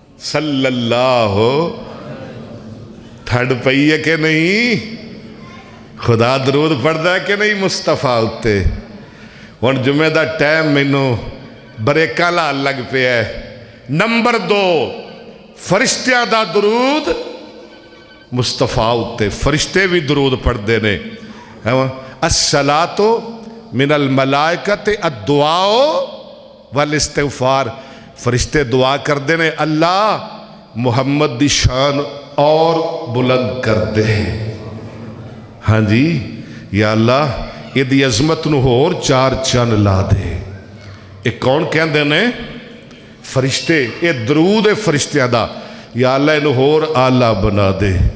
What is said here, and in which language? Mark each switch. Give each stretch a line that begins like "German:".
Punjabi: صلی اللہ تھڑ پئی ہے کہ نہیں؟ خدا درود پڑھدا ہے کہ نہیں مصطفیٰ اتے؟ ہن جمعہ دا ٹائم مینوں بریکاں لال لگ پیا ہے. نمبر 2 فرشتیاں دا درود مصطفیٰ اتے. فرشتے بھی درود پڑھدے نے.
Arabic: الصلاۃ من الملائکۃ الدعاء والاستغفار.
Punjabi: فرشتے دعا کردے نے اللہ محمد دی شان اور بلند کر دے. ہاں جی یا اللہ یہ دی عظمت نو اور 4 چن لا دے. ایک کون کہندے نے؟ فرشتے. یہ درود فرشتیاں دا یا اللہ انہوں اور آلہ بنا دے.